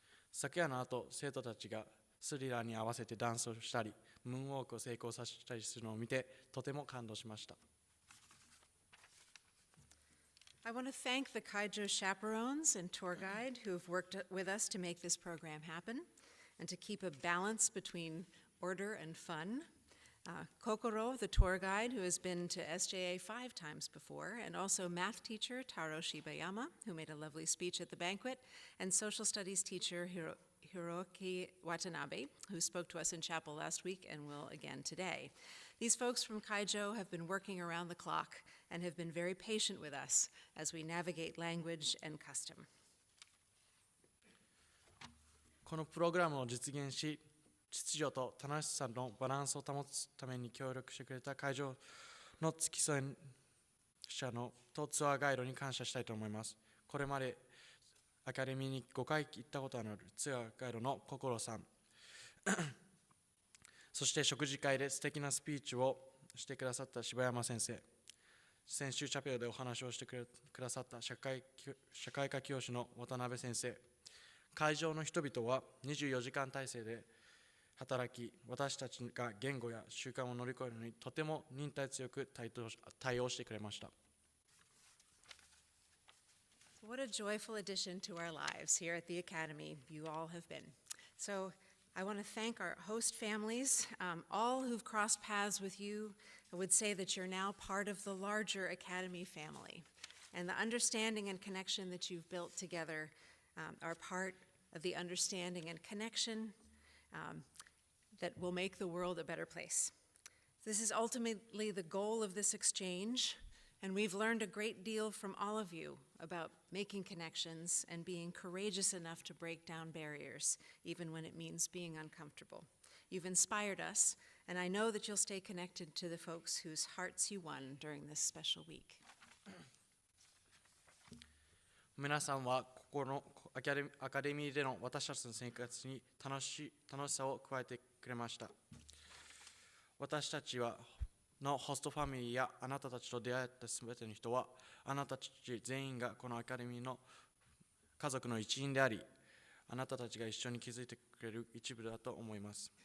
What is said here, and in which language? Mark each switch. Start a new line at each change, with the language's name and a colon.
Japanese: 昨夜の後、生徒たちがスリラーに合わせてダンスをしたり、ムーンウォークを成功させたりするのを見て、とても感動しました。
English: I want to thank the Kaijo chaperones and tour guide who have worked with us to make this program happen and to keep a balance between order and fun. Kokoro, the tour guide, who has been to SJA 5 times before, and also math teacher Taro Shibayama, who made a lovely speech at the banquet, and social studies teacher Hiroki Watanabe, who spoke to us in chapel last week and will again today. These folks from Kaijo have been working around the clock and have been very patient with us as we navigate language and custom.
Japanese: このプログラムを実現し、秩序と楽しさのバランスを保つために協力してくれた会場の付き添い者とツアーガイドに感謝したいと思います。これまでアカデミーに5回行ったことのあるツアーガイドの心さんそして食事会で素敵なスピーチをしてくださった柴山先生、先週チャペルでお話をしてくださった社会科教師の渡辺先生、会場の人々は24時間体制で働き、私たちが言語や習慣を乗り越えるのにとても忍耐強く対応してくれました。
English: What a joyful addition to our lives here at the Academy you all have been. So I want to thank our host families, all who've crossed paths with you. I would say that you're now part of the larger Academy family. And the understanding and connection that you've built together are part of the understanding and connection that will make the world a better place. This is ultimately the goal of this exchange, and we've learned a great deal from all of you about making connections and being courageous enough to break down barriers, even when it means being uncomfortable. You've inspired us, and I know that you'll stay connected to the folks whose hearts you won during this special week.
Japanese: 皆さんはここのアカデミーでの私たちの生活に楽しさを加えてくれました。私たちのホストファミリーやあなたたちと出会ったすべての人は、あなたたち全員がこのアカデミーの家族の一員であり、あなたたちが一緒に築いてくれる一部だと思います。